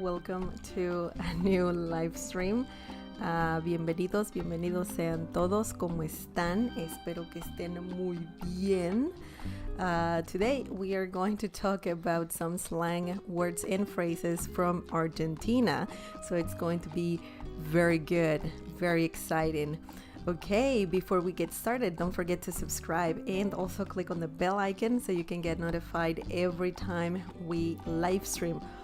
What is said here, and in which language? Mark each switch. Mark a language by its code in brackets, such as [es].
[en] Welcome to a new live stream. [es] Bienvenidos sean todos. ¿Cómo están? Espero que estén muy bien. [en] Today we are going to talk about some slang words and phrases from Argentina. So it's going to be very good, very exciting. Okay, before we get started, don't forget to subscribe and also click on the bell icon so you can get notified every time we live stream.